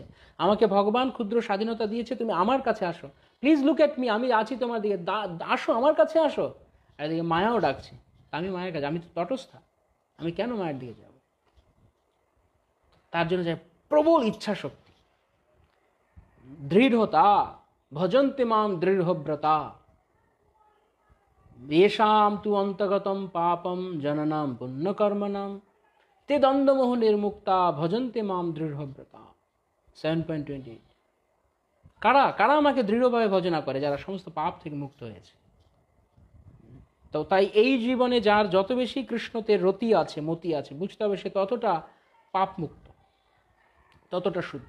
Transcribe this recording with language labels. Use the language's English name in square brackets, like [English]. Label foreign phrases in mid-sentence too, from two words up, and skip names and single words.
[Bangla] আমাকে ভগবান ক্ষুদ্র স্বাধীনতা দিয়েছে, তুমি আমার কাছে আসো, [English] please look at me, [Bangla] আমি আছি তোমার দিকে, আসো আমার কাছে আসো। আর এদিকে মায়াও ডাকছে, আমি মায়ের কাছে, আমি তো তটস্থ, আমি কেন মায়ের দিকে যাব? তার জন্য চাই প্রবল ইচ্ছা শক্তি, দৃঢ়তা। [Sanskrit] ভজন্তে মাম দৃঢ়ব্রতা, येषां तु অন্তগতম পাপম জননাম পুণ্যকর্মণাম তে দ্বন্দ্বমোহ নির্মুক্তা ভজন্তে মাম দৃঢ়ব্রতা। [Bangla] 7.28। কারা কারা আমাকে দৃঢ়ভাবে ভজনা করে? যারা সমস্ত পাপ থেকে মুক্ত হয়েছে। তো তাই এই জীবনে যার যত বেশি কৃষ্ণতে রতি আছে, মতি আছে, বুঝতে হবে সে ততটা পাপ মুক্ত, ততটা শুদ্ধ।